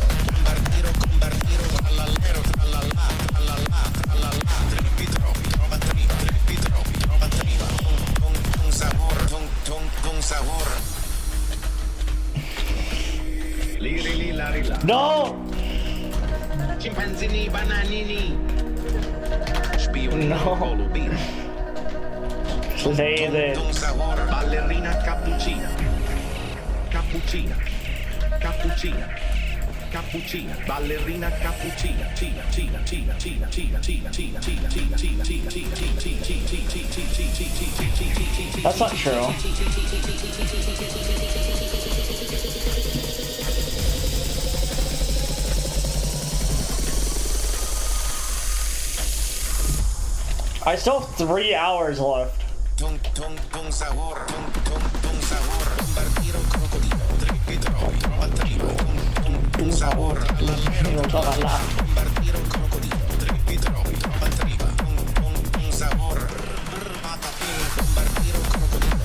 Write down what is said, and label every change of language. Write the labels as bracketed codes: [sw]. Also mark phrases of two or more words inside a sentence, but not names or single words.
[en] Bombardiro, bombardiro. Trallallero, trallalla. Trallalla, trallalla. Tripi tropi, tropa triba. Tripi tropi, tropa triba. Tung sahur. Tung sahur. Liri la rilla. No! Chimpanzini bananini. Spionino golubino. Say this. Tung sahur. Ballerina cappuccina. Cappuccina. Cappuccina. Cappuccina. Ballerina cappuccina. Cina, cina, cina, cina, cina, cina, cina, cina, cina, cina, cina, cina. That's not true. I still have 3 hours left. Tung sahur. Tung sahur. Bombardiro crocodilo. Tripi tropi, tropa triba. Tung sahur. Trallallero, trallalla. Bombardiro crocodilo. Tripi tropi, tropa triba. Tung sahur. Patapim. Bombardiro crocodilo.